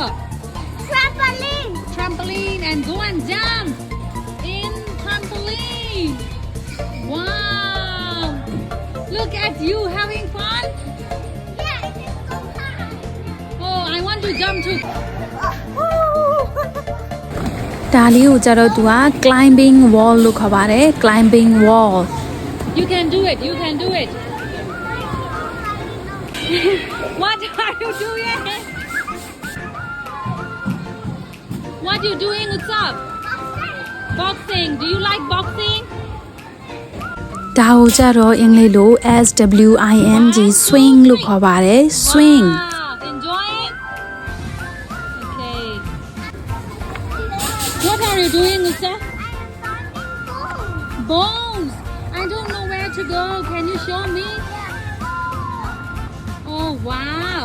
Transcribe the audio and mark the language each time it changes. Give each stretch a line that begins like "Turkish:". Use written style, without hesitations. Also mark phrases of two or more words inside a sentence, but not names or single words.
English: Trampoline. Trampoline and go and jump in trampoline. Wow. Look at you having fun. Yeah, it is so high. Oh, I want to jump too.
Burmese: ဒါလေးကိုကြတော့သူက
English: climbing wall
Burmese: လို့ခေါ်ပါတယ်
English: climbing wall You can do it. You can do it. What are you doing? What you doing? What's up? Boxing. Do you like boxing?
Burmese: ဒါကိုကြတော့အင်္ဂလိပ်လို
English: SWING swing
Burmese: လို့ခေါ်ပါတယ် swing
English: Wow. Enjoying? Okay. What are you doing, Musa? Bones. I don't know where to go. Can you show me? Oh, wow.